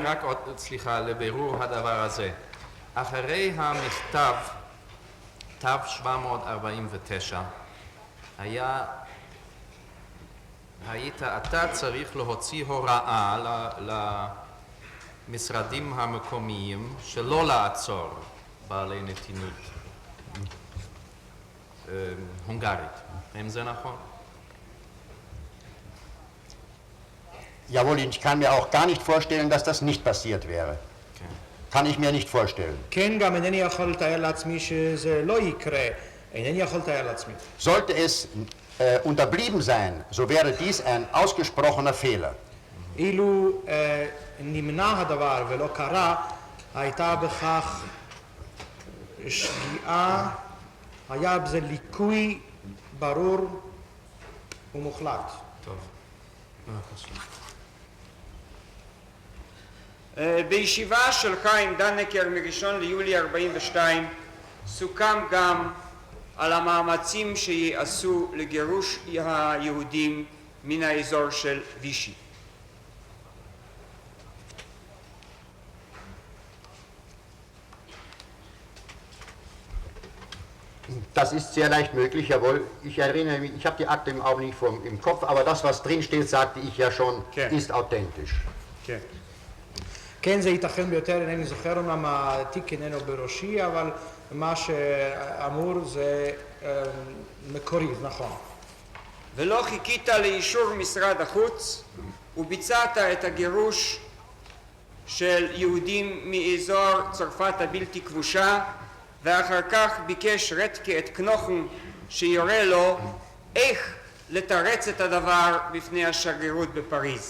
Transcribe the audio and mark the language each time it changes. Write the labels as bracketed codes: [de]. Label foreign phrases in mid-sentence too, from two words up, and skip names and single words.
[he] רק עוד, סליחה, לבירור הדבר הזה. אחרי המכתב, תו 749, היית אתה צריך להוציא הוראה למשרדים המקומיים שלא לעצור בעלי נתינות הונגרית. האם זה נכון? [de] Jawohl, ich kann mir auch gar nicht vorstellen, dass das nicht passiert wäre. Kann ich mir nicht vorstellen. [he] כן, גם אינני יכול לתאר לעצמי שזה לא יקרה. אינני יכול לתאר לעצמי. [de] Sollte es unterblieben sein, so wäre dies ein ausgesprochener Fehler. [he] אילו נמנע הדבר ולא קרה, הייתה בכך שגיאה, היה בזה ליקוי ברור ומוחלט. טוב. בישיבה שלך עם דנקר מראשון ליולי 42 סוכם גם על המאמצים שיעשו לגירוש היהודים מן האזור של וישי. [de] Das ist sehr leicht möglich, jawohl. Ich erinnere mich, ich habe die Akte im Augenblick nicht im Kopf, aber das, was drin steht, sagte ich ja schon, Okay. ist authentisch. [he] כן. כן, זה ייתכן ביותר, אינני זוכר אומנם התיק איננו בראשי, אבל מה שאמור זה מקורי, נכון. ולא חיכית לאישור משרד החוץ וביצעת את הגירוש של יהודים מאזור צרפת הבלתי כבושה, ואחר כך ביקש רטקה את קנוכן שיורה לו איך לתרץ את הדבר בפני השגרירות בפריז.